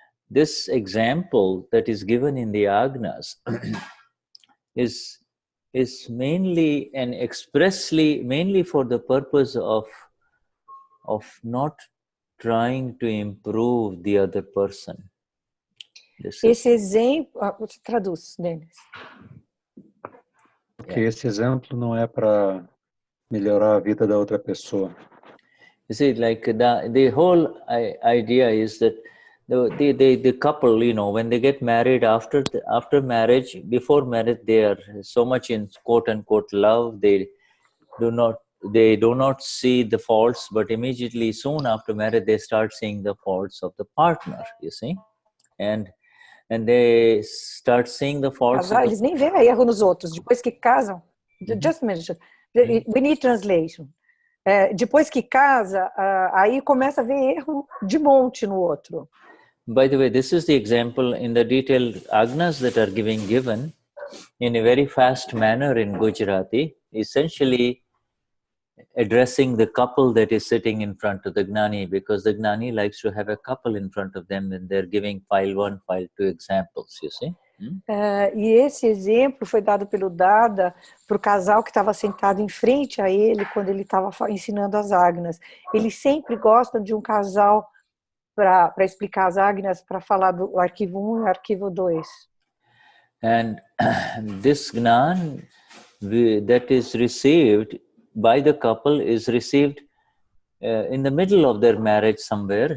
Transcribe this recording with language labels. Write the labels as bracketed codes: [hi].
[en] This example that is given in the Agnas is mainly and expressly mainly for the purpose of not trying to improve the other person. [pt] Esse exemplo, você traduz, Denis. Porque esse exemplo não é para melhorar a vida da outra pessoa. [en] You see, like the whole idea is that the couple, you know, when they get married, after marriage, before marriage, they are so much in quote unquote love. They do not see the faults, but immediately soon after marriage, they start seeing the faults of the partner. You see, and they start seeing the faults. [pt] Eles nem veem erro nos outros. Depois que casam, [en] just mention. We need translation. [pt] depois que casa, aí começa a ver erro de monte no outro. [en] By the way, this is the example in the detailed Agnas that are given in a very fast manner in Gujarati, essentially addressing the couple that is sitting in front of the Gnani, because the Gnani likes to have a couple in front of them when they're giving file 1, file 2 examples, you see. [pt] E esse exemplo foi dado pelo Dada para o casal que estava sentado em frente a ele quando ele estava ensinando as Agnas. Eles sempre gostam de um casal para explicar as Agnas, para falar do arquivo 1 e arquivo 2. [en] And this Gnan that is received by the couple is received in the middle of their marriage somewhere.